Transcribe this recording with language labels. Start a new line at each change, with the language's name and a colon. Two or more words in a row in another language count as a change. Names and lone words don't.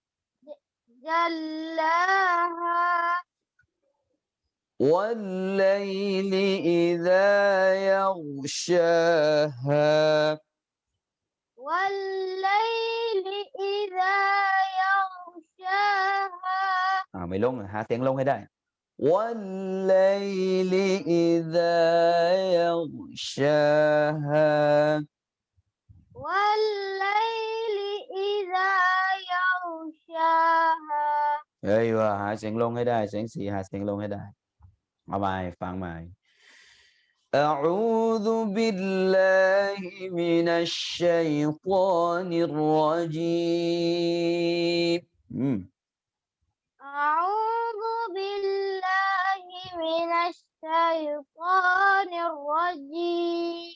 Arabic: جلاها والليل إذا يغشاها والليل إذا يغشاها
Thai: ไม่ลงหาเสียงลงให้ได้
Arabic: والليل إذا يغشاها والليل إذا يغشاها
Thai: หาเสียงลงให้ได้เสียงสี่หาเสียงลงให้ได้เอาใหม่ฟังใหม่
Arabic: أعوذ بالله من الشيطان الرجيم أعوذ بالله من الشيطان الرجيم